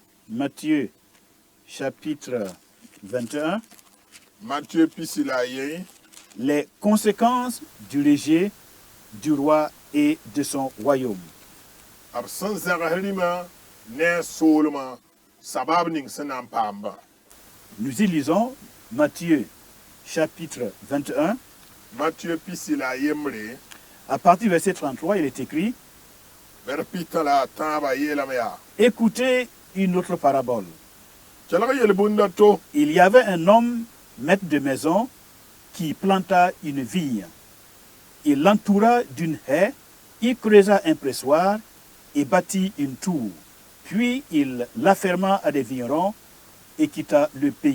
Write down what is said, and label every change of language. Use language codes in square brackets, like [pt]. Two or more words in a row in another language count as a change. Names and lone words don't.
[fr] Matthieu chapitre 21, [mos] Matthieu pisi la a ye, [fr] les conséquences du rejet du roi et de son royaume. [mos] b sẽn zãgs rĩmã ne a soolmã sabab ning sẽn na n paamba. [fr] Nous y lisons Matthieu chapitre 21, [mos] Matthieu pisi la a yembre, [fr] à partir du verset 33, il est écrit, [mos] bd pita la a tãabã yeelame yaa. [fr] écoutez une autre parabole. [mos] Kelg yel-bũndã to, [fr] Il y avait un homme, maître de maison, qui planta une vigne. Il l'entoura d'une haie, il creusa un pressoir et bâtit une tour. Puis il l'afferma à des vignerons et quitta le pays.